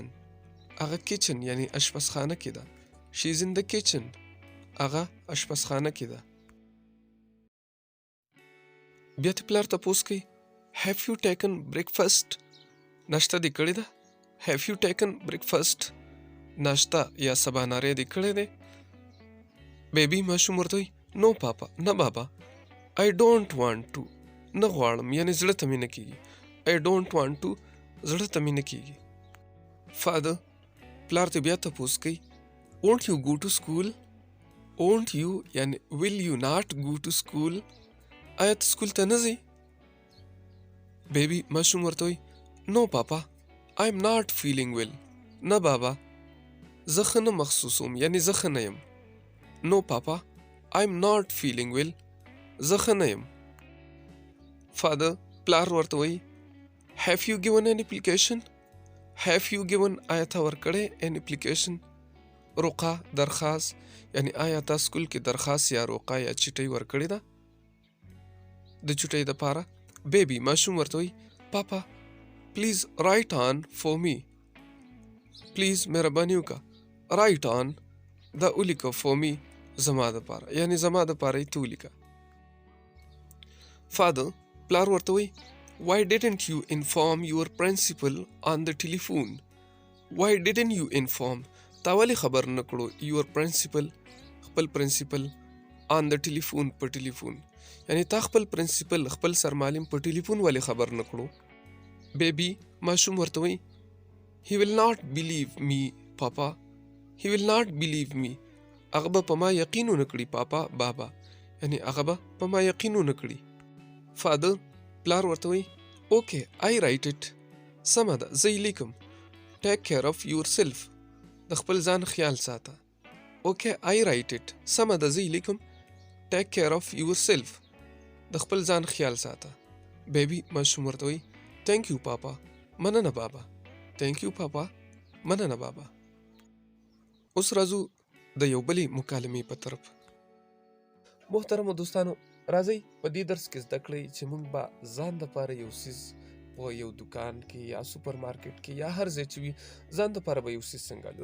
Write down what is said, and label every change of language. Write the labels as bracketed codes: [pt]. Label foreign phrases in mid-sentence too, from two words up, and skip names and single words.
[ps] هغه کچن یعنی اشپزخانه کې ده. [en] She's in the kitchen. [ps] هغه اشپزخانه کې ده. بیا دې پلار تپوس کوي [en] Have you taken breakfast? [ps] ناشته دې کړې ده؟ [en] Have you taken breakfast? [ps] ناشته یا سباناری دې کړی دی؟ بیبي ماشوم ورته وایي No پاپا. نه بابا. [en] I don't want to. [ps] نه غواړم یعنی زړه ته مې نه کېږي. [en] I don't want to. [ps] زړه ته مې نه کېږي. Father. پلار ته بیا تپوس کوي [en] Won't you go to school? Won't you یعنی will you not go to school? [ps] آیا ته سکول ته نه ځې؟ بیبي ماشوم ورته وایي No پاپا. [en] I'm not feeling well. [ps] نه بابا. زه ښه نه محسوسوم یعنی زه ښه نه یم. [en] No, Papa, I'm not feeling well. [ps] زه ښه نه یم. Father, پلار ورته وایي [en] Have you given an application? Have you given [ps] آیا تا ورکړی [en] an application؟ [ps] روقه درخواست، یعنی آیا تا سکول کې درخواست یا روقه یا چټۍ ورکړې ده د چټۍ دپاره؟ بیبي ماشوم ورته وایي پاپا [en] please write on for me, [ps] پلیز مهرباني وکړه رایټ آن دا ولیکه فور می زما دپاره، یعنی زما دپاره یې ته ولیکه. Father, پلار ورته وایي [en] Why didn't you inform your principal on the telephone? Why didn't you inform؟ [ps] تا ولې خبر نه کړو [en] your principal [ps] خپل پرنسپل [en] on the telephone [ps] په ټلیفون، یعنی تا خپل پرنسپل خپل سرمعلم په ټلیفون ولې خبر نه کړو؟ بیبي ماشوم ورته وایي [en] He will not believe me, Papa. He will not believe me. [ps] هغه به په ما یقین ونه کړي پاپا بابا، یعنی هغه به په ما یقین ونه کړي. Father, پلار ورته وایي [en] Okay, I write it. [ps] سمه ده زه یې لیکم. [en] Take care of yourself. [ps] د خپل ځان خیال ساته. [en] Okay, I write it. [ps] سمه ده زه یې لیکم. [en] Take care of yourself. [ps] د خپل ځان خیال ساته. بیبي ماشوم ورته وایي [en] Thank you, Papa. [ps] مننه بابا. [en] Thank you, Papa. [ps] مننه بابا. اوس راځو د یو بلې مکالمې په طرف. محترمو دوستانو راځئ په دې درس کې زده کړئ چې موږ به ځان دپاره یو څیز په یو دکان کې یا سوپر مارکیټ کې یا هر ځای چې وي ځان دپاره به یو څیز څنګه اخلو.